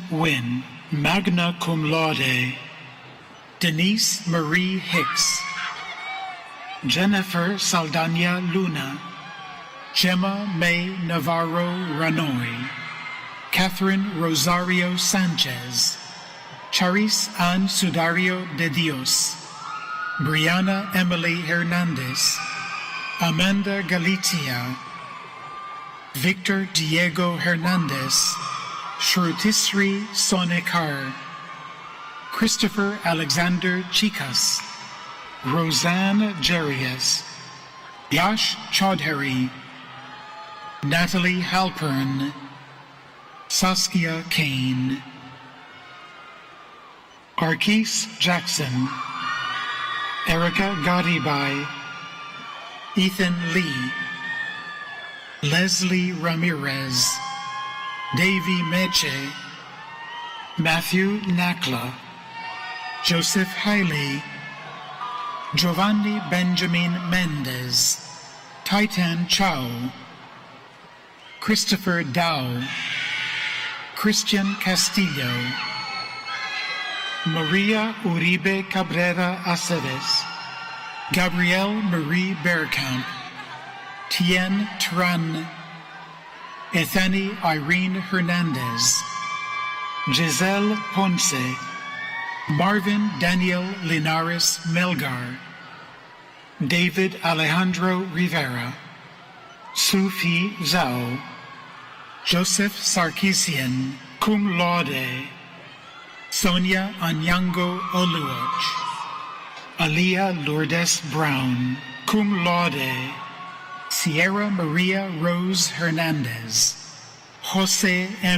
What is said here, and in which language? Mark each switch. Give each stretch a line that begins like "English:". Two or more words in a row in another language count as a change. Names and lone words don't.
English: Wynn,
Latin: magna cum laude,
English: Denise Marie Hicks, Jennifer Saldana Luna, Gemma May Navarro Ranoy, Catherine Rosario Sanchez, Charis Ann Sudario de Dios, Brianna Emily Hernandez, Amanda Galicia, Victor Diego Hernandez, Shrutisri Sonekar, Christopher Alexander Chicas, Roseanne Jarius, Yash Chaudhary, Natalie Halpern, Saskia Kane, Arkis Jackson, Erica Gadibai, Ethan Lee, Leslie Ramirez, Davy Meche, Matthew Nakla, Joseph Haley, Giovanni Benjamin Mendez, Titan Chow, Christopher Dow, Christian Castillo, Maria Uribe Cabrera Aceves, Gabrielle Marie Bergkamp, Tien Tran, Ethany Irene Hernandez, Giselle Ponce, Marvin Daniel Linares Melgar, David Alejandro Rivera, Sufi Zhao, Joseph Sarkisian,
Latin: cum laude,
English: Sonia Anyango Oluoch, Alia Lourdes Brown,
Latin: cum laude.
English: Sierra Maria Rose Hernandez, Jose M.